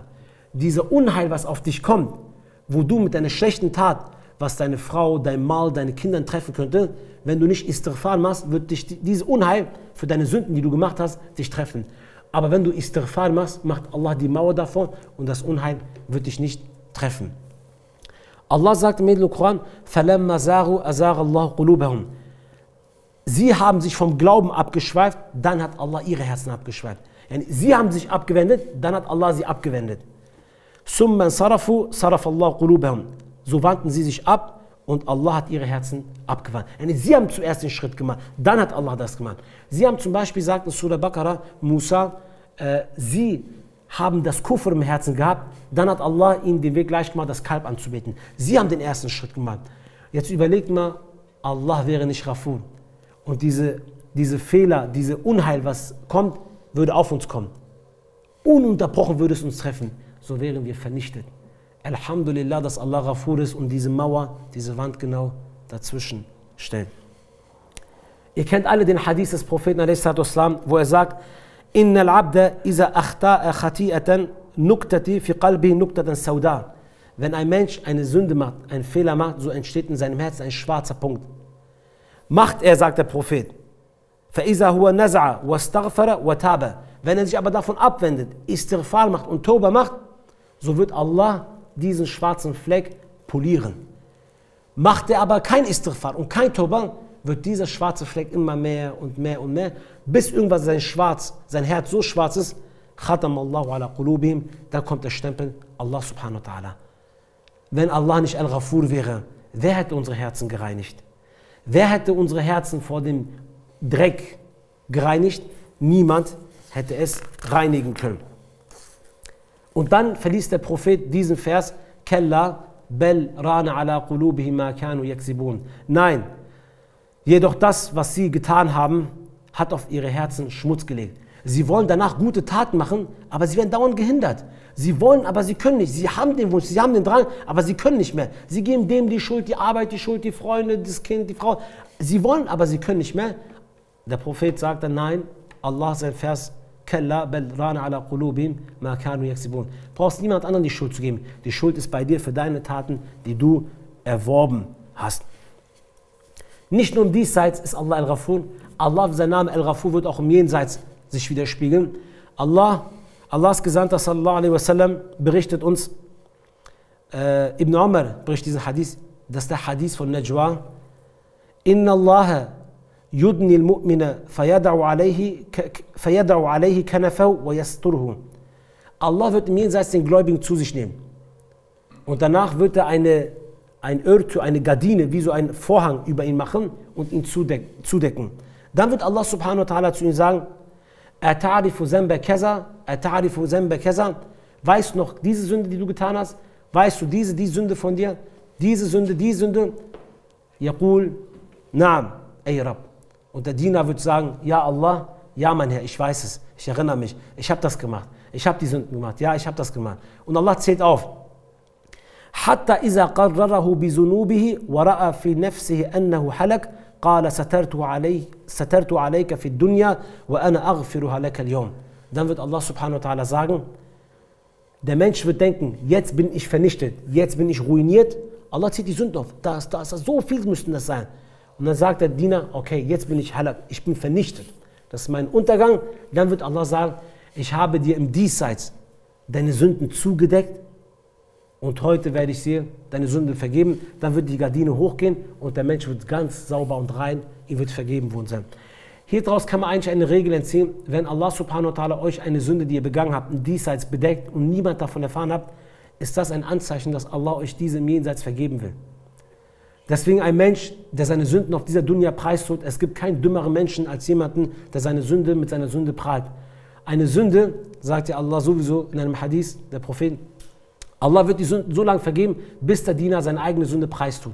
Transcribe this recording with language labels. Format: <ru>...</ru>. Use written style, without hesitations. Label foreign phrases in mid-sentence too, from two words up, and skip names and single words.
<de>Dieser Unheil, was auf dich kommt, wo du mit deiner schlechten Tat, was deine Frau, dein Mal, deine Kinder treffen könnte, wenn du nicht Istighfar machst, wird dich dieses Unheil für deine Sünden, die du gemacht hast, dich treffen. Aber wenn du Istighfar machst, macht Allah die Mauer davon und das Unheil wird dich nicht treffen. Allah sagt im Koran,</de> <ar>فَلَمَّا زَاغُوا أَزَاغَ اللَّهُ قُلُوبَهُمْ.</ar> <de>Sie haben sich vom Glauben abgeschweift, dann hat Allah ihre Herzen abgeschweift. Sie haben sich abgewendet, dann hat Allah sie abgewendet.</de> <ar>ثُمَّ انصَرَفُوا صَرَفَ اللَّهُ قُلُوبَهُمْ.</ar> <de>So wandten sie sich ab und Allah hat ihre Herzen abgewandt. Sie haben zuerst den Schritt gemacht, dann hat Allah das gemacht. Sie haben zum Beispiel gesagt in Surah Baqarah, Musa, sie haben das Kufr im Herzen gehabt, dann hat Allah ihnen den Weg leicht gemacht, das Kalb anzubeten. Sie haben den ersten Schritt gemacht. Jetzt überlegt mal, Allah wäre nicht Ghafur. Und diese Fehler, diese Unheil, was kommt, würde auf uns kommen. Ununterbrochen würde es uns treffen. So wären wir vernichtet. Alhamdulillah, dass Allah Ghafur ist und diese Mauer, diese Wand genau dazwischen stellt. Ihr kennt alle den Hadith des Propheten, wo er sagt,</de> <ar>إن العبد إذا أخطأ خطيئة نكتت في قلبه نكتة سوداء.</ar> <de>Wenn ein Mensch eine Sünde macht, einen Fehler macht, so entsteht in seinem Herzen ein schwarzer Punkt. Macht er, sagt der Prophet,</de> <ar>فَإِذَا هُوَ نَزْعَ وَاسْتَغْفَرَ وَتَابَ.</ar> <de>Wenn er sich aber davon abwendet, Istighfar macht und Tauba macht, so wird Allah diesen schwarzen Fleck polieren. Macht er aber kein Istighfar und kein Tauba, wird dieser schwarze Fleck immer mehr und mehr und mehr, bis irgendwann sein Herz so schwarz ist,</de> <ar>ختم الله على قلوبهم,</ar> <de>da kommt der Stempel Allah</de> <ar>سبحانه وتعالى.</ar> <de>Wenn Allah nicht Al-Ghafur wäre, wer hätte unsere Herzen gereinigt? Wer hätte unsere Herzen vor dem Dreck gereinigt? Niemand hätte es reinigen können. Und dann verließ der Prophet diesen Vers,</de> <ar>كلا بل ران على قلوبهم ما كانوا يكسبون.</ar> <de>Nein, jedoch das, was sie getan haben, hat auf ihre Herzen Schmutz gelegt. Sie wollen danach gute Taten machen, aber sie werden dauernd gehindert. Sie wollen, aber sie können nicht. Sie haben den Wunsch, sie haben den Drang, aber sie können nicht mehr. Sie geben dem die Schuld, die Arbeit, die Schuld, die Freunde, das Kind, die Frau. Sie wollen, aber sie können nicht mehr. Der Prophet sagt dann, nein, Allah sein Vers,</de> <ar>كلا بل ران على قلوبهم ما كانوا يكسبون.</ar> <de>Brauchst niemand anderen die Schuld zu geben. Die Schuld ist bei dir für deine Taten, die du erworben hast. Nicht nur im Diesseits ist Allah Al-Ghafur. Allah, sein Name Al-Ghafur, wird auch im Jenseits sich widerspiegeln. Allahs Gesandter</de> <ar>صلى الله عليه وسلم</ar> <de>berichtet uns, Ibn Umar berichtet diesen Hadith, das ist der Hadith von Najwa.</de> <ar>إن الله يدني المؤمن فيضع عليه كنفه ويستره.</ar> <de>Allah wird im Jenseits den Gläubigen zu sich nehmen. Und danach wird er ein Örtür, eine Gardine, wie so ein Vorhang über ihn machen und ihn zudecken. Dann wird Allah</de> <ar>سبحانه وتعالى</ar> <de>zu ihm sagen,</de> <ar>أتعرف ذنب كذا، أتعرف ذنب كذا.</ar> <de>Weißt du noch diese Sünde, die du getan hast? Weißt du die Sünde von dir? Diese Sünde, die Sünde?</de> <ar>يقول، نعم، أي رب.</ar> <de>Und der Diener wird sagen, ja Allah, ja mein Herr, ich weiß es, ich erinnere mich, ich habe das gemacht, ich habe die Sünden gemacht, ja, ich habe das gemacht. Und Allah zählt auf.</de> <ar>حتى إذا قرره بذنوبه ورأى في نفسه أنه هلك، قال سترت عليك في دنيا وأنا أغفرها لك اليوم.</ar> <de>Dann wird Allah</de> <ar>سبحانه وتعالى</ar> <de>sagen, der Mensch wird denken, jetzt bin ich vernichtet, jetzt bin ich ruiniert. Allah zieht die Sünden auf, so viel müssten das sein. Und dann sagt der Diener, okay, jetzt bin ich halak, ich bin vernichtet. Das ist mein Untergang. Dann wird Allah sagen, ich habe dir im Diesseits deine Sünden zugedeckt und heute werde ich dir deine Sünden vergeben. Dann wird die Gardine hochgehen und der Mensch wird ganz sauber und rein, ihm wird vergeben worden sein. Hieraus kann man eigentlich eine Regel entziehen, wenn Allah</de> <ar>سبحانه وتعالى</ar> <de>euch eine Sünde, die ihr begangen habt, im Diesseits bedeckt und niemand davon erfahren habt, ist das ein Anzeichen, dass Allah euch diese im Jenseits vergeben will. Deswegen ein Mensch, der seine Sünden auf dieser Dunya preistut, es gibt keinen dümmeren Menschen als jemanden, der seine Sünde mit seiner Sünde prahlt. Eine Sünde, sagt ja Allah sowieso in einem Hadith, der Prophet, Allah wird die Sünden so lange vergeben, bis der Diener seine eigene Sünde preistut.</de>